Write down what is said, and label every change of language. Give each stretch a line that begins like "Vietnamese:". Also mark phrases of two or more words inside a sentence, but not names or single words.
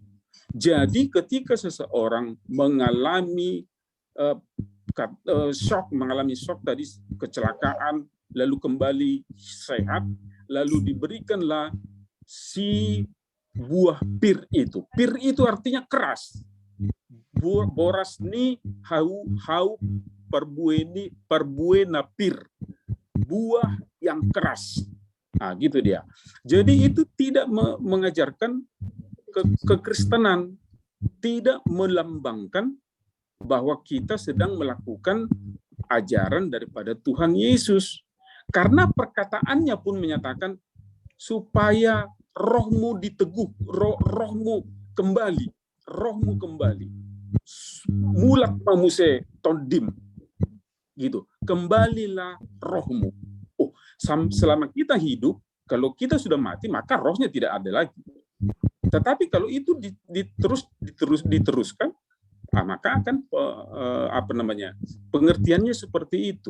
Indonesian: Jadi ketika seseorang mengalami mengalami shock tadi, kecelakaan, lalu kembali sehat, lalu diberikanlah si buah pir itu. Pir itu artinya keras.
Batak Toba: Boras ni hau perbuena pir.
Indonesian: buah yang keras. Nah, gitu dia. Jadi itu tidak mengajarkan kekristenan, tidak melambangkan bahwa kita sedang melakukan ajaran daripada Tuhan Yesus. Karena perkataannya pun menyatakan supaya rohmu diteguh, rohmu kembali,
Batak Toba: Mulat mamuse tondim,
Indonesian: gitu. Kembalilah rohmu. Oh, selama kita hidup, kalau kita sudah mati, maka rohnya tidak ada lagi. Tetapi kalau itu diteruskan, maka akan pengertiannya seperti itu.